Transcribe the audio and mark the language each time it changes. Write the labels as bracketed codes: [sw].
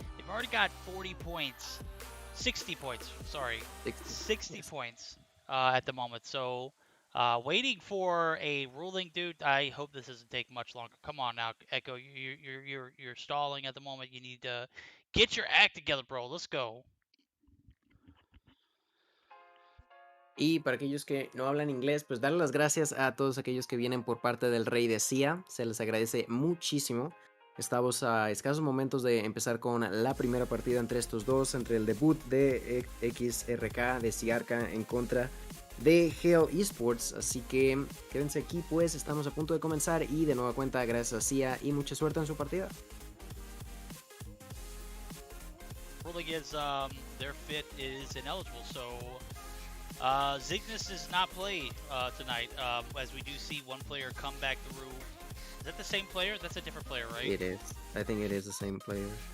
[en] They've already got 40 points. 60 points, sorry. 60 points. At the moment, so waiting for a ruling, dude. I hope this doesn't take much longer. Come on now, Echo. You're stalling at the moment. You need to get your act together, bro. Let's go. [es] Y para aquellos que no hablan inglés, pues darle las gracias a todos aquellos que vienen por parte del Rey de CIA. Se les agradece muchísimo. Estamos a escasos momentos de empezar con la primera partida entre estos dos, entre el debut de XRK de Ciarca en contra de Hell Esports. Así que quédense aquí, pues estamos a punto de comenzar y de nueva cuenta gracias a CIA y mucha suerte en su partida. [en] Ruling is their fit is ineligible, so Zygnus does not play tonight, as we do see one player come back through. Is that the same player? That's a different player, right? It is. I think it is the same player.